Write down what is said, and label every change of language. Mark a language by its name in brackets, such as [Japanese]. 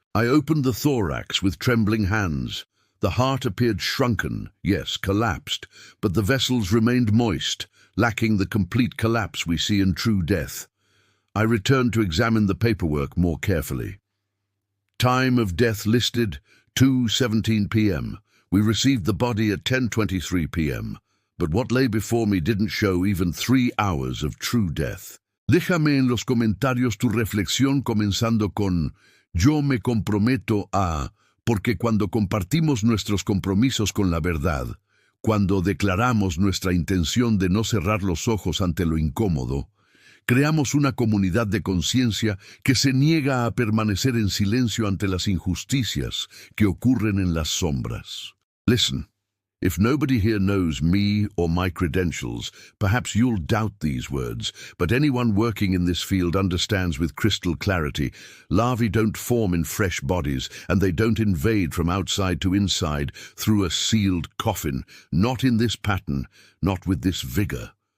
[English] I opened the thorax with trembling hands. The heart appeared shrunken, yes, collapsed, but the vessels remained moist, lacking the complete collapse we see in true death. I returned to examine the paperwork more carefully. Time of death listed 2:17 p.m. We received the body at 10:23 p.m., but what lay before me didn't show even 3 hours of true death. [Spanish] Déjame en los comentarios tu reflexión comenzando con "Yo me comprometo a", porque cuando compartimos nuestros compromisos con la verdad, cuando declaramos nuestra intención de no cerrar los ojos ante lo incómodo, creamos una comunidad de conciencia que se niega a permanecer en silencio ante las injusticias que ocurren en las sombras. [English] Listen, if nobody here knows me or my credentials, perhaps you'll doubt these words, but anyone working in this field understands with crystal clarity. Larvae don't form in fresh bodies, and they don't invade from outside to inside through a sealed coffin, not in this pattern, not with this vigor.